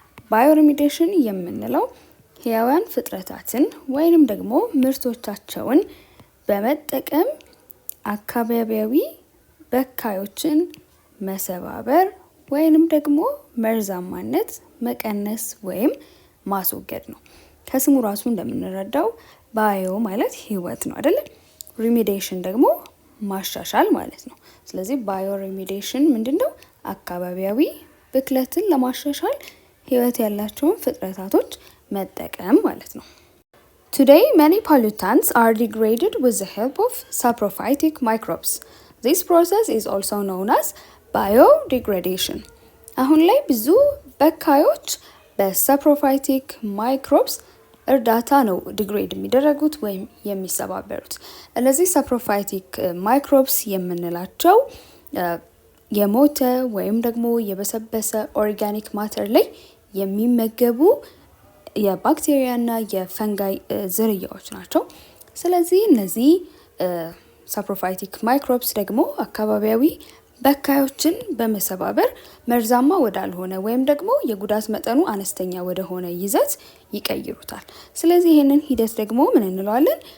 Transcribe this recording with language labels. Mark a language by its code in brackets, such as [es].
[am] ባዮሪሚዲዬሽን የምንለው ህያዋን ፍጥረታትን ወይንም ደግሞ ምርቶቻቸውን በመጠቀም አካባቢያዊ በካዮችን መሰባበር ወይንም ደግሞ መርዛማነት መቀነስ ወይም ማስወገድ ነው። ከስሙ ራሱ እንደምንረዳው ባዮ ማለት ህይወት ነው አይደል? ሪሚዲዬሽን ደግሞ ማሻሻል ማለት ነው። ስለዚህ ባዮ ሪሚዲዬሽን ምንድነው? አካባቢያዊ ብክለትን ለማሻሻል ህይወት ያላቸውን ፍጥረታቶች መጠቀም ማለት ነው። [en] Today many pollutants are degraded with the help of saprophytic microbes. This process is also known as biodegradation. [am] አሁን ላይ ብዙ በካዮች በሳፕሮፋይቲክ ማይክሮብስ እርዳታ ነው ዲግሬድ የሚደረጉት ወይም የሚሰባበሩት። እነዚህ ሳፕሮፋይቲክ ማይክሮብስ የምንላቸው የሞተ ወይም ደግሞ የበሰበሰ ኦርጋኒክ ማተር ላይ የሚመገቡ የባክቴሪያና የፈንጋይ ዝርያዎች ናቸው። ስለዚህ እነዚህ ሳፕሮፋይቲክ ማይክሮብስ ደግሞ አካባቢያዊ በካዮችን በመሰባበር መርዛማ ወዳልሆነ ወይም ደግሞ የጉዳት መጠኑ አነስተኛ ወደሆነ ይዘት ይቀይሩታል። ስለዚህ ይህንን ሂደት ደግሞ ምን እንለዋለን?